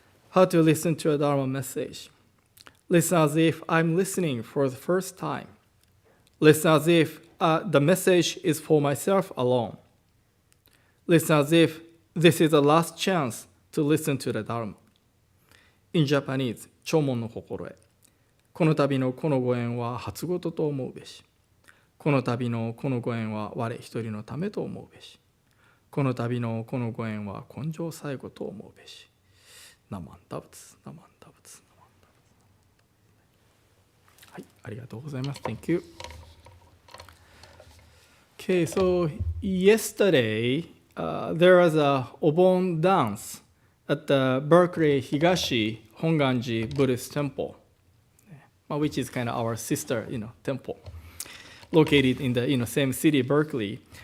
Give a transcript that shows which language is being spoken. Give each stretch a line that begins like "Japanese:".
English: How to listen to a Dharma message. Listen as if I'm listening for the first time. Listen as if the message is for myself alone. Listen as if this is the last chance to listen to the Dharma. In Japanese,
Japanese: 聴聞の心得。この度のこのご縁は初事と思うべし。この度のこのご縁は我一人のためと思うべし。この度のこのご縁は根性最後と思うべし。ナマンダ仏、ナマンダ仏、ナマンダ仏。はい、ありがとうございます。
English: Thank you. Okay, so yesterday there was a Obon dance at the Berkeley Higashi Honganji Buddhist Temple, which is kind of our sister, temple, located in the same city, Berkeley.